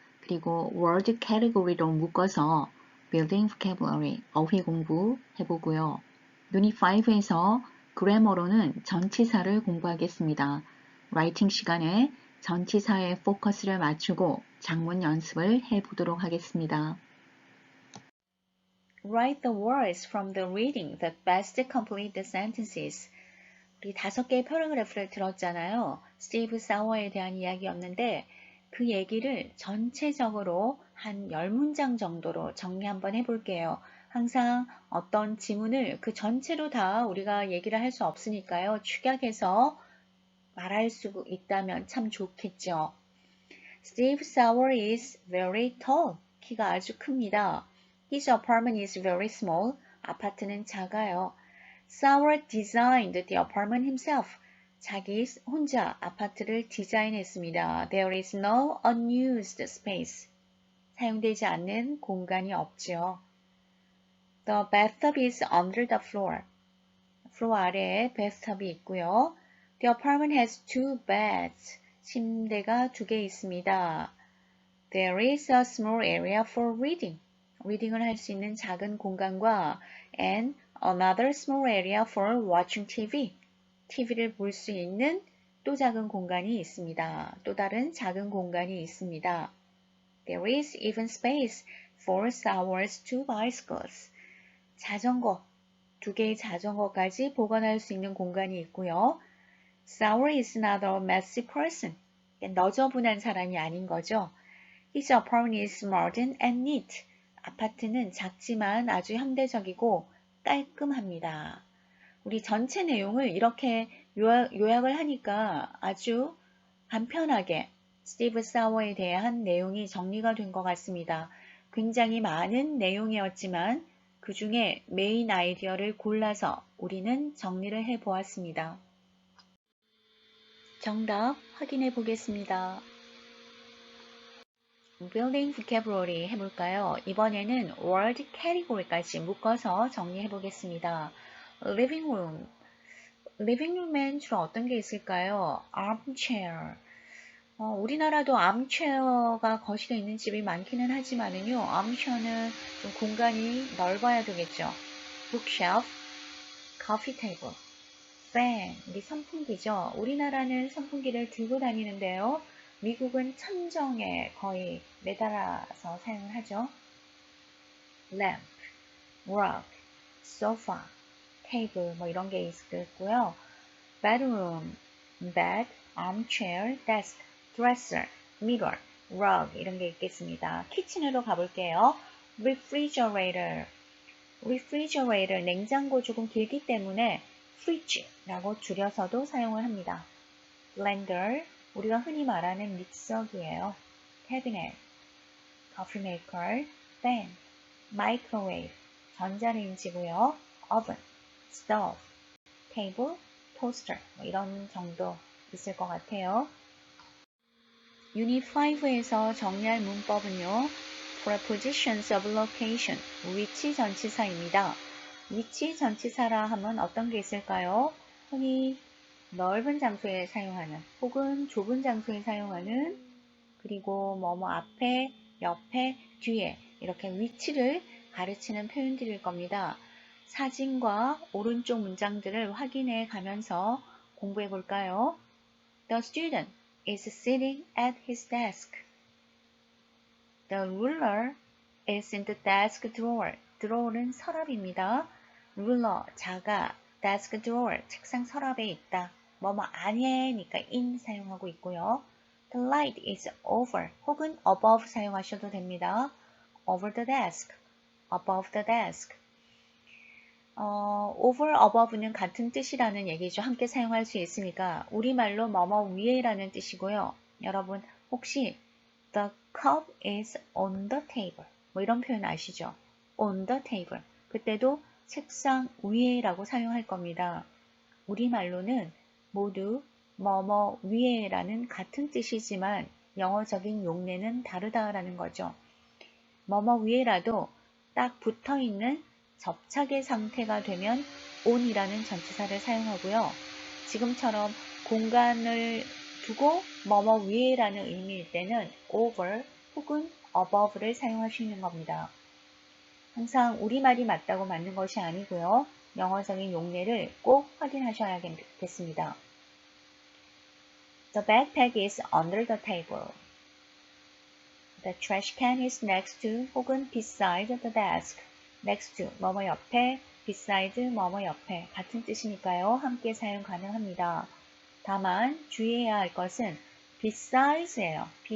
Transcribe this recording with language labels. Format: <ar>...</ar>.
<ko>그리고 Word Category로 묶어서 Building Vocabulary, 어휘 공부 해보고요. Unit 5에서 Grammar로는 전치사를 공부하겠습니다. 라이팅 시간에 전치사의 포커스를 맞추고 장문 연습을 해보도록 하겠습니다.</ko> <en>Write the words from the reading that best complete the sentences.</en> <ko>우리 5개의 패러그래프를 들었잖아요. 스티브 사워에 대한 이야기였는데 그 얘기를 전체적으로 한 10문장 정도로 정리 한번 해볼게요. 항상 어떤 지문을 그 전체로 다 우리가 얘기를 할 수 없으니까요. 축약해서 말할 수 있다면 참 좋겠죠.</ko> <en>Steve Sauer is very tall.</en> <ko>키가 아주 큽니다.</ko> <en>His apartment is very small.</en> <ko>아파트는 작아요.</ko> <en>Sauer designed the apartment himself.</en> <ko>자기 혼자 아파트를 디자인했습니다.</ko> <en>There is no unused space.</en> <ko>사용되지 않는 공간이 없죠.</ko> <en>The bathtub is under the floor.</en> <ko>floor 아래에 bathtub이 있고요.</ko> <en>The apartment has 2 beds.</en> <ko>침대가 2개 있습니다.</ko> <en>There is a small area for reading.</en> <ko>리딩을 할 수 있는 작은 공간과</ko> <en>and another small area for watching TV.</en> <ko>TV를 볼 수 있는 또 작은 공간이 있습니다. 또 다른 작은 공간이 있습니다.</ko> <en>There is even space for Sauer's 2 bicycles.</en> <ko>자전거, 2개의 자전거까지 보관할 수 있는 공간이 있고요.</ko> <en>Sauer is not a messy person.</en> <ko>너저분한 사람이 아닌 거죠.</ko> <en>His apartment is modern and neat.</en> <ko>아파트는 작지만 아주 현대적이고 깔끔합니다. 우리 전체 내용을 이렇게 요약을 하니까 아주 간편하게 스티브 사워에 대한 내용이 정리가 된 것 같습니다. 굉장히 많은 내용이었지만 그 중에 메인 아이디어를 골라서 우리는 정리를 해 보았습니다. 정답 확인해 보겠습니다. Building vocabulary 해볼까요? 이번에는 word category까지 묶어서 정리해 보겠습니다. Living room. Living room엔 주로 어떤 게 있을까요?</ko> <en>Armchair.</en> <ko>우리나라도 armchair가 거실에 있는 집이 많기는 하지만은요, armchair는 좀 공간이 넓어야 되겠죠.</ko> <en>Bookshelf, coffee table, fan.</en> <ko>우리 선풍기죠. 우리나라는 선풍기를 들고 다니는데요. 미국은 천정에 거의 매달아서 사용을 하죠. lamp, rug, sofa, table 뭐 이런 게 있겠고요.</ko> <en>bedroom, bed, armchair, desk, dresser, mirror, rug 이런 게 있겠습니다.</en> <ko>키친으로 가볼게요. refrigerator, refrigerator 냉장고 조금 길기 때문에 fridge라고 줄여서도 사용을 합니다. blender, 우리가 흔히 말하는 믹서기예요.</ko> <en>cabinet, coffee maker, fan, microwave, 전자레인지고요.</en> <ko>oven, stove, table, toaster 뭐 이런 정도 있을 것 같아요. Unit 5에서 정리할 문법은요.</ko> <en>Prepositions of location, 위치 전치사입니다.</en> <ko>위치 전치사라 하면 어떤 게 있을까요? 흔히 넓은 장소에 사용하는 혹은 좁은 장소에 사용하는 그리고 뭐뭐 앞에, 옆에, 뒤에 이렇게 위치를 가르치는 표현들일 겁니다. 사진과 오른쪽 문장들을 확인해 가면서 공부해 볼까요?</ko> <en>The student is sitting at his desk. The ruler is in the desk drawer.</en> <ko>drawer는 서랍입니다. ruler, 자가, desk drawer, 책상 서랍에 있다. 뭐뭐 안에니까 in 사용하고 있고요.</ko> <en>The light is over</en> <ko>혹은</ko> <en>above</en> <ko>사용하셔도 됩니다.</ko> <en>over the desk, above the desk.</en> <ko>over, above는 같은 뜻이라는 얘기죠. 함께 사용할 수 있으니까 우리말로 뭐뭐 위에라는 뜻이고요. 여러분 혹시</ko> <en>the cup is on the table</en> <ko>뭐 이런 표현 아시죠?</ko> <en>on the table.</en> <ko>그때도 책상 위에라고 사용할 겁니다. 우리말로는 모두 뭐뭐 위에라는 같은 뜻이지만 영어적인 용례는 다르다라는 거죠. 뭐뭐 위에라도 딱 붙어있는 접착의 상태가 되면 on이라는 전치사를 사용하고요. 지금처럼 공간을 두고 뭐뭐 위에라는 의미일 때는 over 혹은 above를 사용하시는 겁니다. 항상 우리말이 맞다고 맞는 것이 아니고요. 영어적인 용례를 꼭 확인하셔야겠습니다.</ko> <en>The backpack is under the table. The trash can is next to</en> <ko>혹은</ko> <en>beside the desk.</en> <ko>next to 뭐뭐 옆에, beside 뭐뭐 옆에 같은 뜻이니까요. 함께 사용 가능합니다. 다만 주의해야 할 것은 beside스예요.</ko>